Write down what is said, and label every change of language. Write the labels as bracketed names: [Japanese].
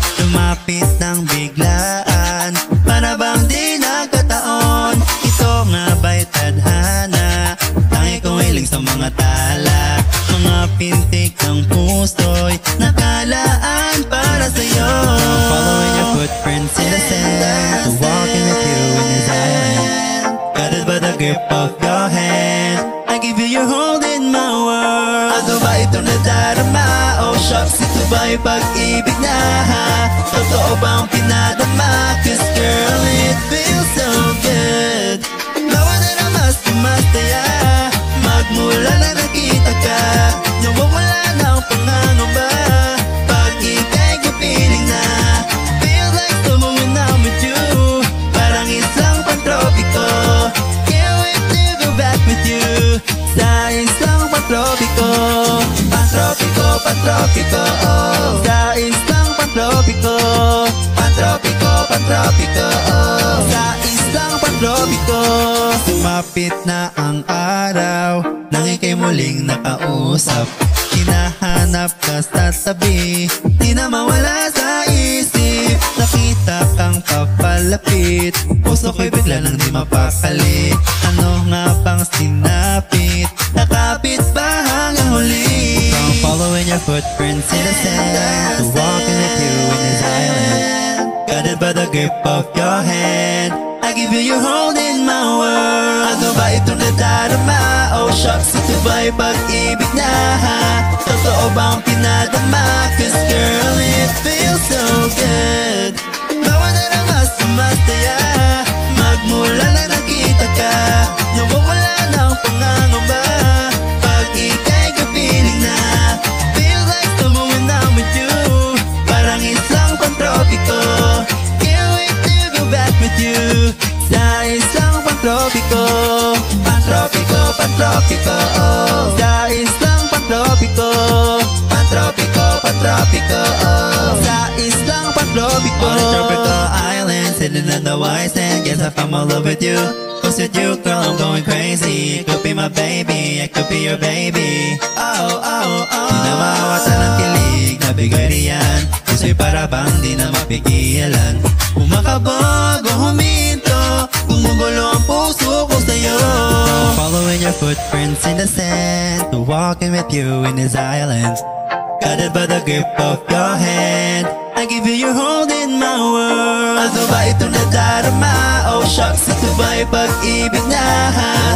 [Filipino] Lumapit ng biglaan, para bang di nagkataon. Ito nga ba'y tadhana, tangi kong hiling sa mga tala. Mga pintik ng puso'y nakalaan para sa'yo. [English] Following your footprints in the sand, walking with you in this island. Guided by the grip of your hand, I give you your hold in my world. [Filipino] Ano ba itong nadarama? [English] Oh shucks, [Filipino] ito ba'y pag-ibig na ha? Totoo bang pinadama? [English] Cause girl, it feels so good. [Filipino] Bawa na na mas tumataya, magmula na nakita ka. Nawawala na ang pangangamba pag ika'y kapiling na. [English] Feel like someone when I'm with you, [Filipino] parang isang pantropiko. [English] Can't wait to go back with you [Filipino] sa isang pantropiko. Pantropiko, pantropiko, oh. Sa islang pantropiko. Pantropiko, pantropiko, oh. Sa islang pantropiko. Sumapit na ang araw, nang ika'y muling nakausap. Hinahanap ka sa tabi, di na mawala sa isip. Nakita kang papalapit, puso ko'y bigla nang di mapakali. Ano nga bang sinapit, nakapit ba hanggang huli? [English] From following your footprints in the sand, to walking with you in this island. Guided by the grip of your hand, I give you your hold in my world. [Filipino] Ano ba itong nadarama? [English] Oh shucks, [Filipino] ito ba'y pag-ibig na ha? Totoo bang pinadama? [English] Cause girl, it feels so good. [Filipino] Bawa na na mas tumataya, magmula na nakita ka. Nawawala na ang pangangamba pag ika'y kapiling na. [English] Feel like someone when I'm with you, [Filipino] parang isang pantropiko. [English] Can't wait to go back with you [Filipino] sa isang pantropiko. Pantropiko, pantropiko, oh. Sa islang pantropiko. Pantropiko, pantropiko, oh. Sa islang pantropiko. [English] On a tropical island, sitting on the white sand, guess I found my love with you. Cause with you, girl, I'm going crazy. You could be my baby, I could be your baby. Oh, oh, oh. [Filipino] Di na mawatan ng kilig, nabigay riyan. Gusto'y para bang di na mapigilan. Umakabog o huminto, gumugulo ang puso ko sa'yo. [English] Following your footprints in the sand, to walking with you in this island. Guided by the grip of your hand, I give you your hold in my world. [Filipino] Ano ba itong nadarama? [English] Oh shucks, [Filipino] ito ba'y pag-ibig na ha?